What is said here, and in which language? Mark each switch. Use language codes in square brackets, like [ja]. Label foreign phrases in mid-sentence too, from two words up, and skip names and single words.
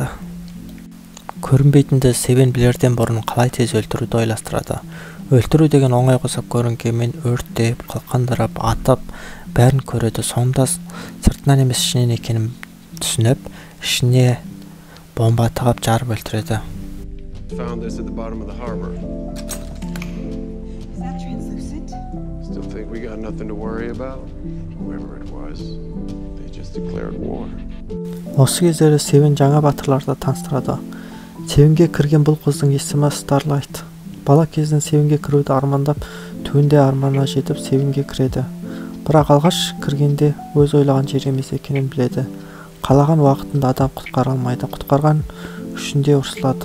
[kk] Көрінбейтінді Севен білерден бұрын қалай тез өлтіруді ойластырады. Өлтіру деген оңай қосап көрінгенмен өрттеп, қалқандырып, атып, бәрін көреді. Соңында сыртынан емес ішінен екенін түсініп, ішіне бомба тығып жарып өлтіреді. [en] Found this at the bottom of the harbor. Is that translucent? Still think we got nothing to worry about? Whoever it was, they just declared war. [kk] Осы кездері Севен жаңа батырларды таныстырады. Севенге кірген бұл қыздың есімі Starlight. Бала кезінен Севенге кіруді армандап, түбінде арманына жетіп Севенге кіреді. Бірақ алғаш кіргенде өз ойлаған жер емес екенін біледі. Қалаған уақытында адам құтқара алмайды. Құтқарған үшінде ұрсылады.